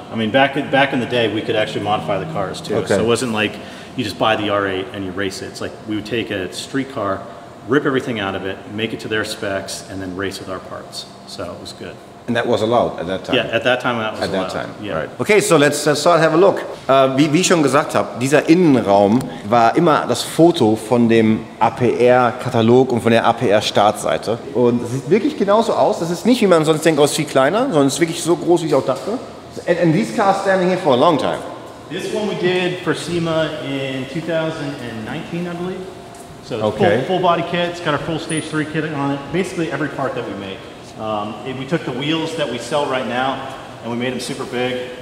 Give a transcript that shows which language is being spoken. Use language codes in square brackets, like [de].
[en] I mean, back in the day, we could actually modify the cars too. Okay. So it wasn't like you just buy the R8 and you race it. It's like we would take a street car, rip everything out of it, make it to their specs, and then race with our parts. So it was good. And that was allowed at that time? Yeah, at that time that was allowed. At that time, yeah. right. Okay, so let's start, have a look. [de] Wie ich schon gesagt habe, dieser Innenraum war immer das Foto von dem APR-Katalog und von der APR-Startseite. Und es sieht wirklich genauso aus. Das ist nicht, wie man sonst denkt, aus viel kleiner, sondern es ist wirklich so groß, wie ich auch dachte. [en] And these cars standing here for a long time. This one we did for SEMA in 2019, I believe. So okay. full body kit, it's got our full stage 3 kit on it. Basically every part that we make. We took the wheels that we sell right now and we made them super big.